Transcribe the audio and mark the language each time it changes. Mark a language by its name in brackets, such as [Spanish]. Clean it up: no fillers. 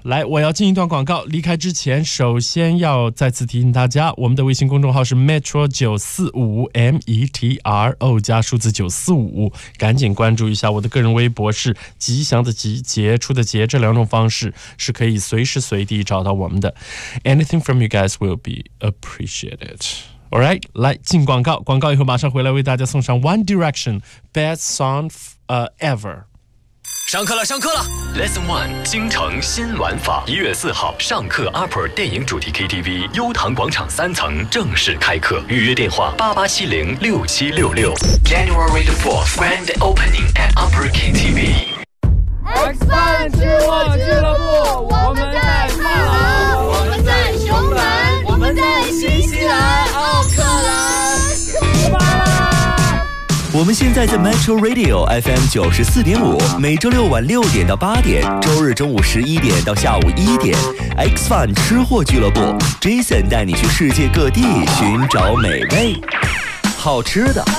[Chinese] 来，我要进一段广告，离开之前首先要再次提醒大家，我们的微信公众号是 metro945metro 加数字945，赶紧关注一下。我的个人微博是吉祥的吉，杰出的杰，这两种方式是可以随时随地找到我们的。 [English] Anything from you guys will be appreciated. [Chinese] Alright, 来进广告，广告以后马上回来为大家送上 One Direction Best Song Ever。上课了，上课了。 Lesson One， 京城新玩法。1月4号，上课 Upper 电影主题 KTV 优唐广场3层正式开课，预约电话88706766。 [English] January 4th Grand Opening at Upper KTV。 [Chinese] X 饭吃货俱乐部，我们在泰国，我们在熊门，我们在新西兰奥克兰。我们现在在 Metro Radio FM 94.5，每周六晚6点到8点，周日中午11点到下午1点 ，X Fun 吃货俱乐部 ，Jason 带你去世界各地寻找美味、好吃的。